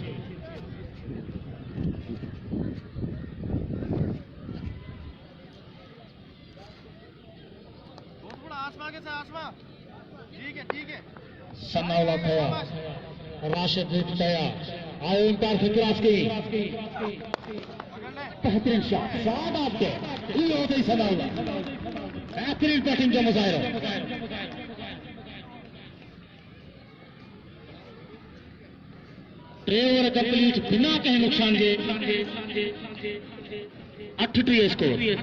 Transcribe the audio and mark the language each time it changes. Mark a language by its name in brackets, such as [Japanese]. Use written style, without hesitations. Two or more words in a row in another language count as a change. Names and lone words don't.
[Urdu] ठीक है [Sindhi] सनाउल्ला तैयार, राशिद तैयार, आयो एम्पायर खे क्रॉस कई बेहतरीन शॉट शाबाश के इहो अथई सनाउल्ला बेहतरीन बैटिंग जो मुजाहिरो। 3 [English] over complete [Sindhi] बिना कंहिं नुक़सान जे 38 स्कोर।